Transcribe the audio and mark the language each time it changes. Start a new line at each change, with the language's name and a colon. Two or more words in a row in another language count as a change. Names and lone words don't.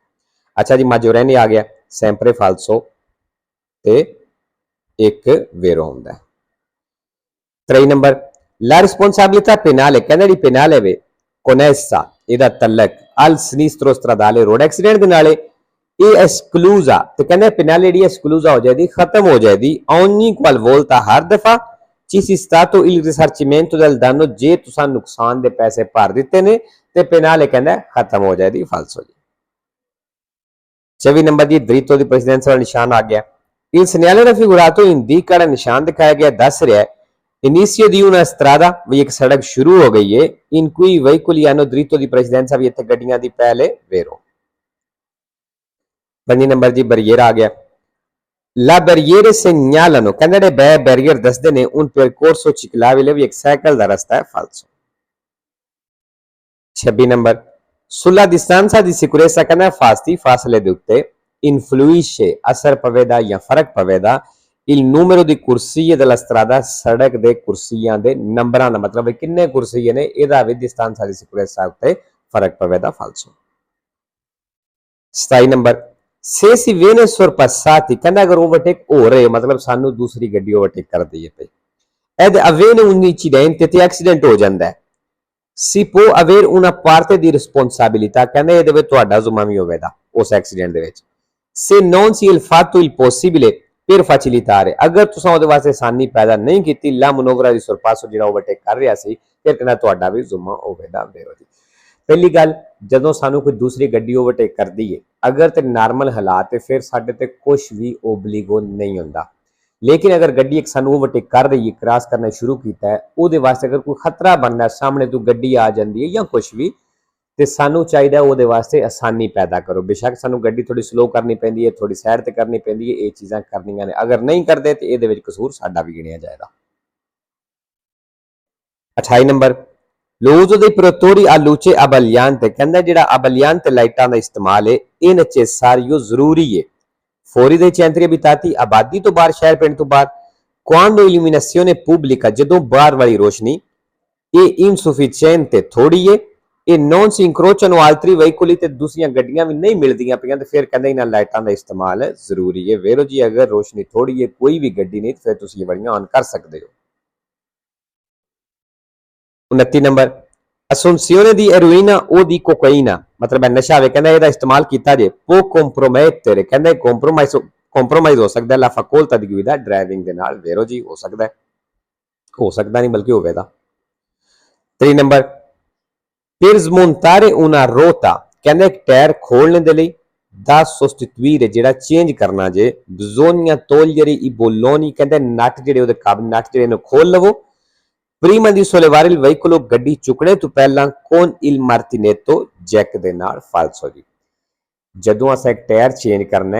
Punjabi: ਅੱਛਾ ਜੀ maggiorenne ਆ ਗਿਆ
Italian: sempre falso
Punjabi: ਤੇ ਇੱਕ vero ਹੁੰਦਾ ਹੈ। 3 ਨੰਬਰ
Italian: la responsabilità penale
Punjabi: ਕਹਿੰਦਾ ਜਿਹੜੀ penale ਵੇ connessa ਇਹਦਾ ਤਲਕ
Italian: al sinistro stradale
English: road accident
Punjabi: ਦੇ ਨਾਲੇ ਇਹ esclusa ਤੇ ਕਹਿੰਦੇ penale ਜਿਹੜੀ esclusa ਹੋ ਜਾਏਗੀ ਖਤਮ ਹੋ ਜਾਏਗੀ
Italian: ogni qualvolta
Punjabi: ਹਰ ਦਫਾ
Italian: ci sia stato il risarcimento del danno
Punjabi: ਜੇ ਤੁਸੀਂ ਨੁਕਸਾਨ ਦੇ ਪੈਸੇ ਭਰ ਦਿੱਤੇ ਨੇ ਤੇ penale ਕਹਿੰਦਾ ਖਤਮ ਹੋ ਜਾਏਗੀ falso ਜੀ 24 ਨੰਬਰ ਦੀ
Italian: dritto di precedenza
Punjabi: ਵਾਲਾ ਨਿਸ਼ਾਨ ਆ ਗਿਆ
Italian: il segnale raffigurato indica
Punjabi: ਜਿਹੜਾ ਨਿਸ਼ਾਨ ਦਿਖਾਇਆ ਗਿਆ ਦੱਸ ਰਿਹਾ ਹੈ
Italian: inizio di una strada
Punjabi: ਵੀ ਇੱਕ ਸੜਕ ਸ਼ੁਰੂ ਹੋ ਗਈ ਹੈ
Italian: in cui i veicoli hanno dritto di precedenza
Punjabi: ਵੀ ਇੱਥੇ ਗੱਡੀਆਂ ਦੀ ਪਹਿਲੇ vero 5 ਨੰਬਰ ਜੀ barriera ਆ ਗਿਆ
Italian: la barriere segnalano
Punjabi: ਕਹਿੰਦੇ ਨੇ barrier ਦੱਸਦੇ ਨੇ
Italian: un percorso ciclabile
Punjabi: ਵੀ ਇੱਕ ਸਾਈਕਲ ਦਾ ਰਸਤਾ ਹੈ falso 26 ਨੰਬਰ
Italian: sulla distanza di sicurezza
Punjabi: ਕਹਿੰਦਾ ਫਾਸਲੇ ਦੇ ਉੱਤੇ influisce ਅਸਰ ਪਵੇਗਾ ਜਾਂ ਫਰਕ ਪਵੇਗਾ
Italian: il numero di corsie della strada
Punjabi: ਸੜਕ ਦੇ ਕੁਰਸੀਆਂ ਦੇ ਨੰਬਰਾਂ ਦਾ ਮਤਲਬ ਕਿੰਨੇ ਕੁਰਸੀਏ ਨੇ ਇਹਦਾ ਵੀ
Italian: distanza di sicurezza
Punjabi: ਉੱਤੇ ਫਰਕ ਪਵੇਗਾ falso 27 ਨੰਬਰ
Italian: se si viene sorpassati
Punjabi: ਕਹਿੰਦਾ ਅਗਰ ਓਵਰਟੇਕ ਹੋ ਰਹੇ ਮਤਲਬ ਸਾਨੂੰ ਦੂਸਰੀ ਗੱਡੀ ਓਵਰਟੇਕ ਕਰਦੀ ਹੈ
Italian: ed avviene un incidente
Punjabi: ਤੇ ਐਕਸੀਡੈਂਟ ਹੋ ਜਾਂਦਾ ਹੈ
Italian: si può avere una parte di responsabilità
Punjabi: ਕਹਿੰਦੇ ਇਹਦੇ ਵਿੱਚ ਤੁਹਾਡਾ ਜ਼ਿੰਮੇਵਾਰੀ ਹੋਵੇਗਾ ਉਸ ਐਕਸੀਡੈਂਟ ਦੇ ਵਿੱਚ
Italian: se non si il fatto il possibile per facilitare
Punjabi: ਅਗਰ ਤੁਸੀਂ ਉਹਦੇ ਵਾਸਤੇ ਆਸਾਨੀ ਪੈਦਾ ਨਹੀਂ ਕੀਤੀ
Italian: la manovra di sorpasso
Punjabi: ਜਿਹੜਾ ਓਵਰਟੇਕ ਕਰ ਰਿਹਾ ਸੀ ਫਿਰ ਕਹਿੰਦਾ ਤੁਹਾਡਾ ਵੀ ਜ਼ੁਮਾ ਹੋਵੇਗਾ ਬੇਰੋਜੀ ਪਹਿਲੀ ਗੱਲ ਜਦੋਂ ਸਾਨੂੰ ਕੋਈ ਦੂਸਰੀ ਗੱਡੀ ਓਵਰਟੇਕ ਕਰਦੀ ਹੈ ਅਗਰ ਤੇ ਨਾਰਮਲ ਹਾਲਾਤ ਹੈ ਫਿਰ ਸਾਡੇ ਤੇ ਕੁਝ ਵੀ ਓਬਲੀਗੋ ਨਹੀਂ ਹੁੰਦਾ ਲੇਕਿਨ ਅਗਰ ਗੱਡੀ ਇੱਕ ਸਾਨੂੰ ਓਵਰਟੇਕ ਕਰ ਰਹੀ ਹੈ ਕ੍ਰਾਸ ਕਰਨਾ ਸ਼ੁਰੂ ਕੀਤਾ ਹੈ ਉਹਦੇ ਵਾਸਤੇ ਅਗਰ ਕੋਈ ਖਤਰਾ ਬਣਦਾ ਸਾਹਮਣੇ ਤੋਂ ਗੱਡੀ ਆ ਜਾਂਦੀ ਹੈ ਜਾਂ ਕੁਝ ਵੀ ਤੇ ਸਾਨੂੰ ਚਾਹੀਦਾ ਉਹਦੇ ਵਾਸਤੇ ਆਸਾਨੀ ਪੈਦਾ ਕਰੋ ਬੇਸ਼ੱਕ ਸਾਨੂੰ ਗੱਡੀ ਥੋੜੀ ਸਲੋ ਕਰਨੀ ਪੈਂਦੀ ਹੈ ਥੋੜੀ ਸਾਈਡ ਤੇ ਕਰਨੀ ਪੈਂਦੀ ਹੈ ਇਹ ਚੀਜ਼ਾਂ ਕਰਨੀਆਂ ਨੇ ਅਗਰ ਨਹੀਂ ਕਰਦੇ ਤੇ ਇਹਦੇ ਵਿੱਚ ਕਸੂਰ ਸਾਡਾ ਵੀ ਗਿਣਿਆ ਜਾਏਗਾ 28 ਨੰਬਰ
Italian: l'uso dei protettori a luce abbagliante
Punjabi: ਕਹਿੰਦਾ ਜਿਹੜਾ abbagliante ਲਾਈਟਾਂ ਦਾ ਇਸਤੇਮਾਲ ਹੈ ਇਹ necessario ਜ਼ਰੂਰੀ ਹੈ fuori
Italian: dai centri abitati
Punjabi: ਆਬਾਦੀ ਤੋਂ ਬਾਹਰ ਸ਼ਹਿਰ ਪਿੰਡ ਤੋਂ ਬਾਹਰ
Italian: quando illuminazione pubblica
Punjabi: ਜਦੋਂ ਬਾਹਰ ਵਾਲੀ ਰੋਸ਼ਨੀ ਇਹ insufficiente ਥੋੜੀ ਹੈ ਇਹ
Italian: non si incrociano altri veicoli
Punjabi: ਤੇ ਦੂਸਰੀਆਂ ਗੱਡੀਆਂ ਵੀ ਨਹੀਂ ਮਿਲਦੀਆਂ ਪਈਆਂ ਤੇ ਫਿਰ ਕਹਿੰਦੇ ਇਹਨਾਂ ਲਾਈਟਾਂ ਦਾ ਇਸਤੇਮਾਲ ਜ਼ਰੂਰੀ ਹੈ ਵੇਰੋ ਜੀ ਅਗਰ ਰੋਸ਼ਨੀ ਥੋੜੀ ਹੈ ਕੋਈ ਵੀ ਗੱਡੀ ਨਹੀਂ ਫਿਰ ਤੁਸੀਂ ਇਹ ਵਾਲੀਆਂ ਆਨ ਕਰ ਸਕਦੇ ਹੋ 29 ਨੰਬਰ
Italian: assunzione di eroina o di cocaina
Punjabi: ਮਤਲਬ ਹੈ ਨਸ਼ਾ ਵੇ ਕਹਿੰਦਾ ਇਹਦਾ ਇਸਤੇਮਾਲ ਕੀਤਾ ਜੇ
Italian: può compromettere
Punjabi: ਕਹਿੰਦਾ compromise ਹੋ ਸਕਦਾ
Italian: la facoltà di guida
Punjabi: ਡਰਾਈਵਿੰਗ ਦੇ ਨਾਲ ਵੇਰੋ ਜੀ ਹੋ ਸਕਦਾ ਨਹੀਂ ਬਲਕਿ ਹੋਵੇਗਾ 3 ਨੰਬਰ per
Italian: smontare una rota
Punjabi: ਕਹਿੰਦਾ ਇੱਕ ਟਾਇਰ ਖੋਲਣ ਦੇ ਲਈ
Italian: da sostituire
Punjabi: ਜਿਹੜਾ ਚੇਂਜ ਕਰਨਾ ਜੇ
Italian: bisogna togliere i bolloni
Punjabi: ਕਹਿੰਦਾ ਨਟ ਜਿਹੜੇ ਉਹਦੇ ਕਾਬਲ ਨਟ ਜਿਹੜੇ ਨੂੰ ਖੋਲ ਲਵੋ prima
Italian: di sollevare il veicolo
Punjabi: ਗੱਡੀ ਚੁੱਕਣੇ ਤੋਂ ਪਹਿਲਾਂ
Italian: con il martinetto
Punjabi: ਜੈਕ ਦੇ ਨਾਲ falso ਜੀ ਜਦੋਂ ਅਸੀਂ ਇੱਕ ਟਾਇਰ ਚੇਂਜ ਕਰਨਾ